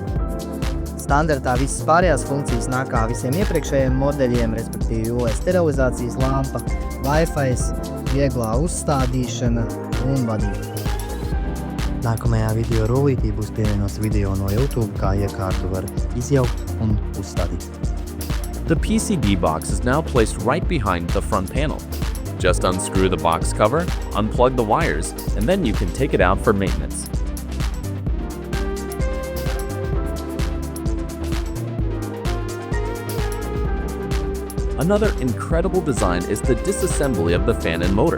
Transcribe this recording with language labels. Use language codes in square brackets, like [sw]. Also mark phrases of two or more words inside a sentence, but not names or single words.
[lv] Standartā visas pārējās funkcijas nāk kā visiem iepriekšējiem modeļiem, respektīvi UV sterilizācijas lampa, Wi-Fi, vieglā uzstādīšana un vadība. Nākamajā video rullītī būs pievienots video no YouTube, kā iekārtu var izjaukt un uzstādīt. [en] The PCB box is now placed right behind the front panel. Just unscrew the box cover, unplug the wires, and then you can take it out for maintenance. Another incredible design is the disassembly of the fan and motor.